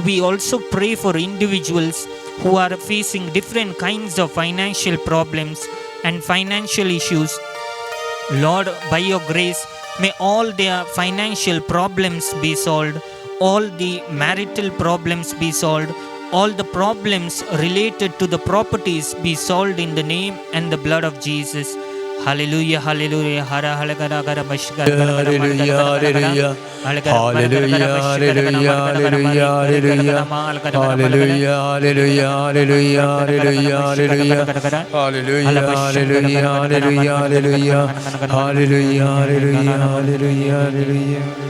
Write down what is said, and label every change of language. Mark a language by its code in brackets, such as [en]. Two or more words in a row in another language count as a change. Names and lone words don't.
[en] We also pray for individuals who are facing different kinds of financial problems and financial issues. Lord, by your grace, may all their financial problems be solved, all the marital problems be solved, all the problems related to the properties be solved in the name and the blood of Jesus. Hallelujah, hallelujah, hara halagara gara bashgar Hallelujah, hallelujah. Hallelujah, hallelujah, hallelujah, hallelujah. Hallelujah, hallelujah, hallelujah, hallelujah, hallelujah. Hallelujah, hallelujah, hallelujah, hallelujah. Hallelujah, hallelujah, hallelujah, hallelujah.